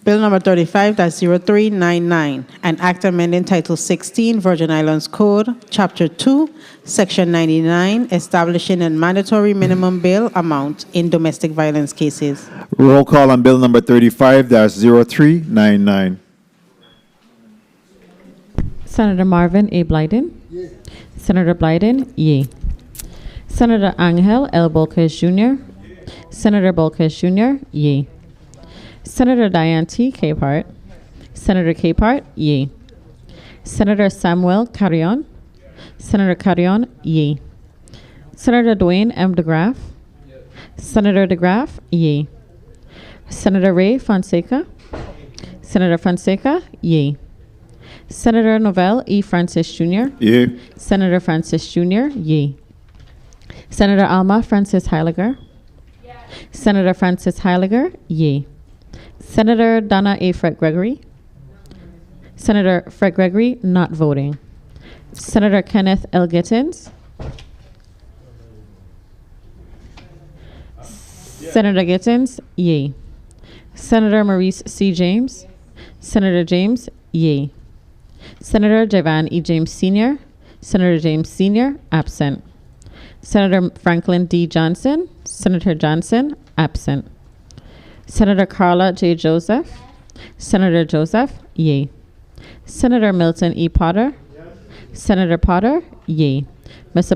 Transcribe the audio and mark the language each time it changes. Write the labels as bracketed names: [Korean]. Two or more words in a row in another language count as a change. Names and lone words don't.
[English] Bill number 35-0399, an act amending Title 16, Virgin Islands Code, Chapter 2, Section 99, establishing a mandatory minimum bail amount in domestic violence cases. Roll call on Bill number 35-0399. Senator Marvin A. Blyden. Senator Blyden, yea. Senator Angel L. Bolquez Jr. Senator Bolquez Jr., yea. Senator Diane T. Capehart. Senator Capehart, yea. Senator Samuel Carrion. Senator Carrion, yea. Senator Dwayne M. DeGraff. Senator DeGraff, yea. Senator Ray Fonseca. Senator Fonseca, yea. Senator Novell E. Francis Jr. Yea. Senator Francis Jr., yea. Senator Alma Francis Heiliger. Senator Francis Heiliger, yea. Senator Donna A. Fred Gregory. Senator Fred Gregory, not voting. Senator Kenneth L. Gittins. Senator Gittins, yea. Senator Maurice C. James. Senator James, yea. Senator Javan E. James Sr. Senator James Sr., absent. Senator Franklin D. Johnson. Senator Johnson, absent. Senator Carla J. Joseph. Senator Joseph, yea. Senator Milton E. Potter. Senator Potter, yea. Mr.